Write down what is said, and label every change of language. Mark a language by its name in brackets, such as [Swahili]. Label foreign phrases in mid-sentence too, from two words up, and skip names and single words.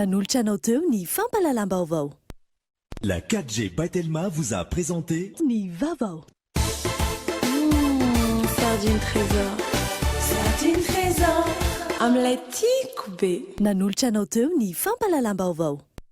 [Malagasy] Nanolotra anao teo ny fampalalam-baovao. [French] La 4G By Telma vous a présenté [Malagasy] Ny Vaovao. Sardine trésor. Sardine trésor. Amin'ilay tiako be. Nanolotra anao teo ny fampalalam-baovao.